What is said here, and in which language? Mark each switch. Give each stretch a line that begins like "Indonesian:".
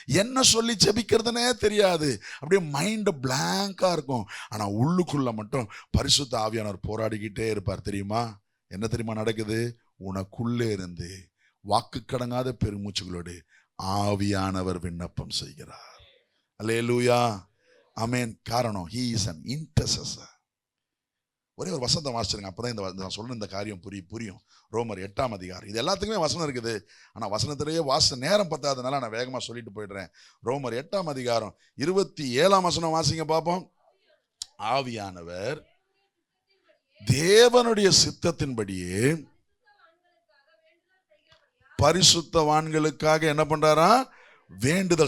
Tamil: என்ன சொல்லி ஜெபிக்கிறதுனே தெரியாது, அப்படியே மைண்ட் பிளாங்கா இருக்கும். ஆனா உள்ளுக்குள்ள மட்டும் பரிசுத்த ஆவியானவர் போராடிக்கிட்டே இருப்பார். தெரியுமா? என்ன தெரியுமா நடக்குது? உனக்குள்ளே இருந்து வாக்கு கடங்காத பெருமூச்சுகளோடு ஆவியானவர் விண்ணப்பம் செய்கிறார். அல்லேலூயா, ஆமென்.
English: காரணம், he is an intercessor.
Tamil: ஒரே ஒரு வசனம் வாசிச்சிருங்க, அப்பதான் நான் சொல்ற இந்த காரியம் புரியும். ரோமர் 8ஆம் அதிகாரம். இது எல்லாத்துக்குமே வசனம் இருக்குது, ஆனா வசனத்திலேயே வாச நேரம் பத்தாதனால நான் வேகமா சொல்லிட்டு போயிடுறேன். ரோமர் 8ஆம் அதிகாரம் 27ஆம் வசனம் வாசிங்க பாப்போம். ஆவியானவர் தேவனுடைய சித்தத்தின்படியே பரிசுத்தவான்களுக்காக என்ன பண்றாரா? வேண்டுதல்.